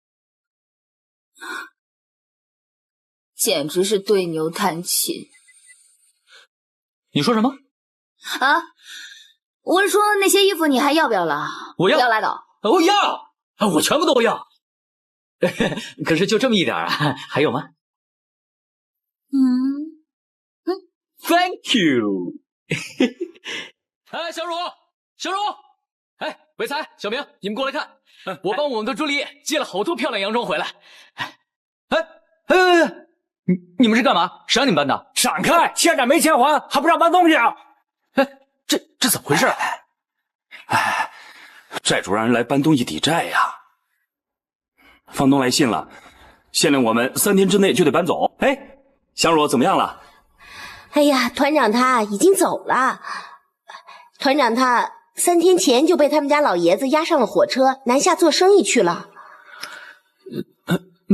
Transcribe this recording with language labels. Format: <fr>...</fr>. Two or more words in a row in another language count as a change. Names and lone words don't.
<zh>簡直是對牛彈琴。你說什麼？啊，我是說那些衣服你還要不要了？我要。要拉倒。我要，我全部都要。可是就這麼一點啊，還有嗎 ？</zh> <en>Thank you。</en> <zh>哎，小茹，哎，偉才、小明，你們過來看，我幫我們的朱麗葉借了好多漂亮洋裝回來。你們是幹嘛？誰讓你們搬的？閃開！欠債沒錢還，還不讓搬東西啊？這怎麼回事？債主讓人來搬東西抵債呀。房東來信了，限令我們3天之內就得搬走。哎，香茹怎麼樣了？哎呀，團長他已經走了。團長他3天前就被他們家老爺子押上了火車，南下做生意去了。</zh>